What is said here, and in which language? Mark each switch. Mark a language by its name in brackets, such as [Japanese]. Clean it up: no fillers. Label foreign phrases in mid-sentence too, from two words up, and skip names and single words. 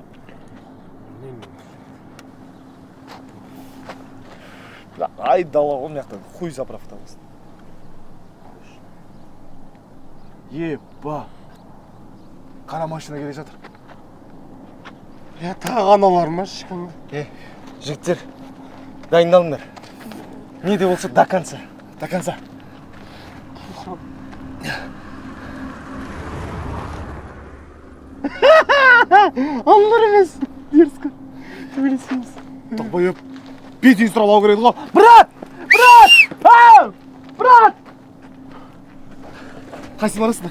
[Kazakh] Ай дала ол мияқтан хуй заправка болсын. Епа. Қара машина келе жатыр. Тағы аналар ма ешкім? Жігіттер, дайындалыңдар. Не де болса [Russian] до конца. До конца. [Kazakh] Аналар емес. Дерзко. Төбелесеміз. Долбоеб. Бензин сұрап алу керек ғой. Брат! Брат! Брат! Қайсың барасыңдар?